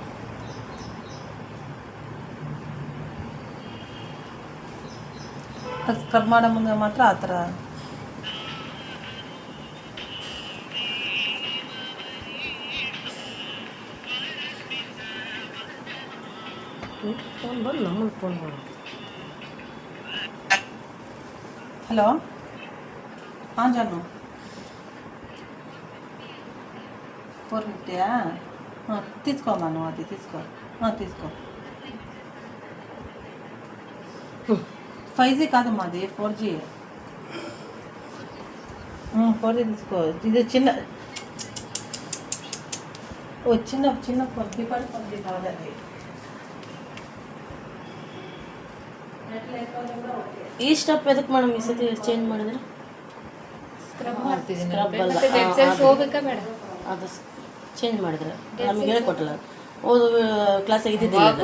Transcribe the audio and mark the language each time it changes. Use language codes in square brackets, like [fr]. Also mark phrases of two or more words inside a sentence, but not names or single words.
[kn] ಸ್ಕ್ರಬ್ ಮಾಡೋ ಮುಂದೆ ಮಾತ್ರ ಆ ಥರ ಫೋನ್ ಬಂದು ನಮ್ಮನ್ನು ಫೋನ್ ಮಾಡು. [te] హలో జాను 450 తీసుకోమా, నువ్వు అది తీసుకో. తీసుకో. 5G కాదు మాది, 4G. 4G తీసుకో. ఇది చిన్న చిన్న ఫోన్, [en] keypad phone [te] కావాలి అది. [kn] ಈ ಸ್ಟೆಪ್ ಎದಕ್ಕೆ ಮೇಡಮ್ ಈ ಸತಿ ಚೇಂಜ್ ಮಾಡಿದ್ರೆ? ಸ್ಕ್ರಬ್ ಮಾಡ್ತಿದ್ದೀನಿ. ಸ್ಕ್ರಬ್ ಅಲ್ಲ, [en] dead cells [kn] ಹೋಗ್ಬೇಕಾ ಬೇಡ? ಅದು ಚೇಂಜ್ ಮಾಡಿದ್ರೆ ನಮಗೆ ಹೇಳಿಕೊಟ್ಟಲ್ಲ. ಓದು ಕ್ಲಾಸಾಗಿ ಇದ್ದಿದ್ದಿಲ್ಲ,